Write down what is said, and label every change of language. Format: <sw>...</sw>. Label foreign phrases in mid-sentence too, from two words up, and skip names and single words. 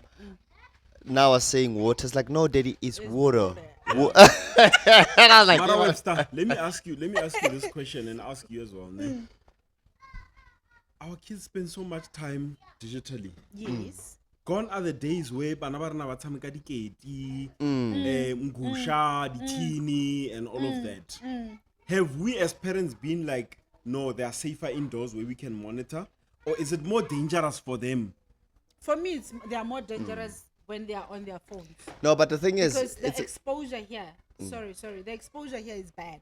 <en>Now I was saying water. It's like, no, daddy, it's water. And I was like, Mara Webster, let me ask you this question and ask you as well. Ne? Our kids spend so much time digitally. Yes. Gone are the days where</en> <st>bana ba rena ba tshameka diketi, mngusha, ditini,</st> <en>and all of that. Have we as parents been like, no, they are safer indoors where we can monitor? Or is it more dangerous for them? For me, they are more dangerous when they are on their phones. no, but the thing is, Because the it's exposure here, sorry, the exposure here is bad.</en>